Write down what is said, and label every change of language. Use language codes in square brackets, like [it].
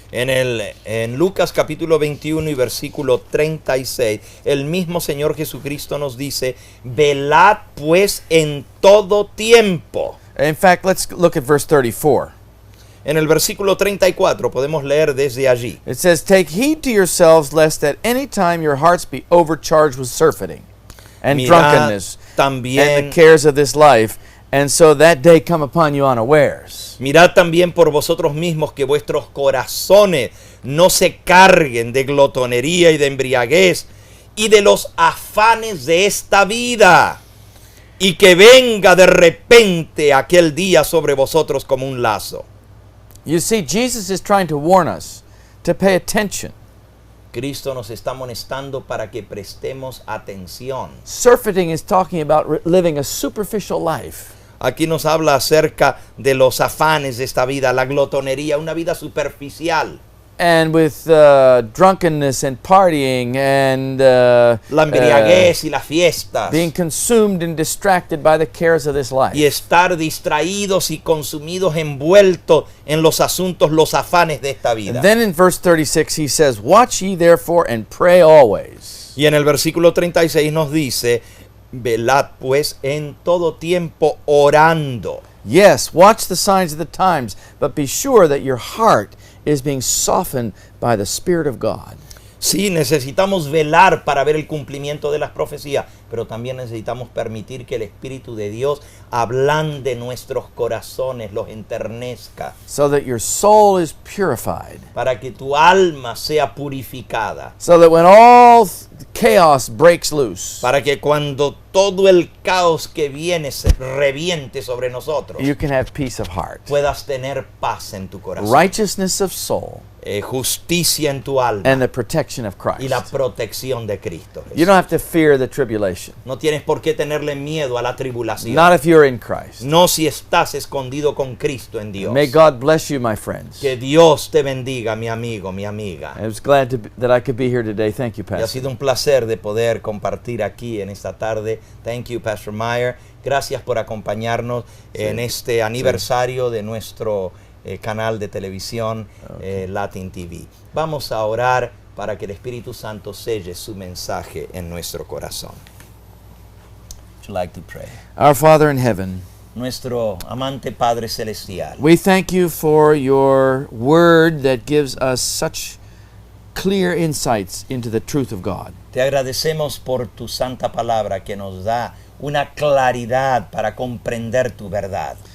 [es] en Lucas capítulo 21 y versículo 36, el mismo Señor Jesucristo nos dice, velad pues en todo tiempo. [en] In fact, let's look at verse 34. [es] En el versículo 34 podemos leer desde allí. [en] It says, "Take heed to yourselves, lest at any time your hearts be overcharged with surfeiting and [es] Mirad [en] drunkenness [es] también, [en] and the cares of this life, and so that day come upon you unawares." [es] mirad también por vosotros mismos que vuestros corazones no se carguen de glotonería y de embriaguez y de los afanes de esta vida, y que venga de repente aquel día sobre vosotros como un lazo. [en] You see, Jesus is trying to warn us to pay attention. [es] Cristo nos está amonestando para que prestemos atención. [en] Surfeiting is talking about living a superficial life. [es] Aquí nos habla acerca de los afanes de esta vida, la glotonería, una vida superficial. [en] And with drunkenness and partying and [es] La embriaguez y las fiestas. [en] being consumed and distracted by the cares of this life. [es] Y estar distraídos y consumidos, envueltos en los asuntos, los afanes de esta vida. [en] And then in verse 36 he says, "Watch ye therefore and pray always." [es] Y en el versículo 36 nos dice, velad pues en todo tiempo orando. [en] Yes, watch the signs of the times, but be sure that your heart is being softened by the Spirit of God. [es] Sí, necesitamos velar para ver el cumplimiento de las profecías, pero también necesitamos permitir que el Espíritu de Dios ablande nuestros corazones, los enternezca, [en] So that your soul is purified. [es] para que tu alma sea purificada, [en] So that when all chaos breaks loose, [es] para que cuando todo el caos que viene se reviente sobre nosotros, [en] you can have peace of heart, [es] puedas tener paz en tu corazón, [en] righteousness of soul, [es] justicia en tu alma [en] and the protection of [es] y la [en] Christ. [es] protección de Cristo. [en] You don't have to fear the tribulation. [es] No tienes por qué tenerle miedo a la tribulación. [en] Not if you're in Christ. [es] No si estás escondido con Cristo en Dios. [en] May God bless you, my friends. [es] Que Dios te bendiga, mi amigo, mi amiga. [en] I was glad that I could be here today. Thank you, [es] Y ha [en] Pastor. [es] sido un placer de poder compartir aquí en esta tarde. [en] Thank you, Pastor Meyer. [es] Gracias por acompañarnos en este aniversario de nuestro canal de televisión Latin TV. Vamos a orar para que el Espíritu Santo selle su mensaje en nuestro corazón. [en] Would you like to pray? Our Father in heaven, [es] Nuestro amante Padre Celestial, [en] we thank you for your word that gives us such clear insights into the truth of God. [es] te agradecemos por tu santa palabra que nos da una claridad para comprender tu verdad.